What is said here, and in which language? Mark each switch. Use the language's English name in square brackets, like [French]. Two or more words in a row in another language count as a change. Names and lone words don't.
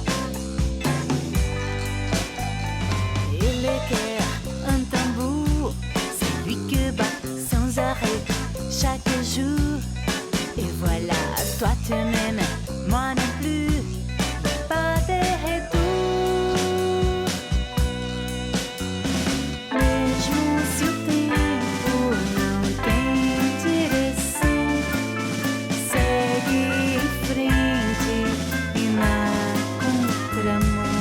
[French] Et le cœur, un tambour, c'est lui que bat sans arrêt chaque jour. Et voilà, toi tu m'aimes, moi non plus, pas de retour. [Portuguese] Mesmo se o tempo não tem direção, segue em frente e na contramão.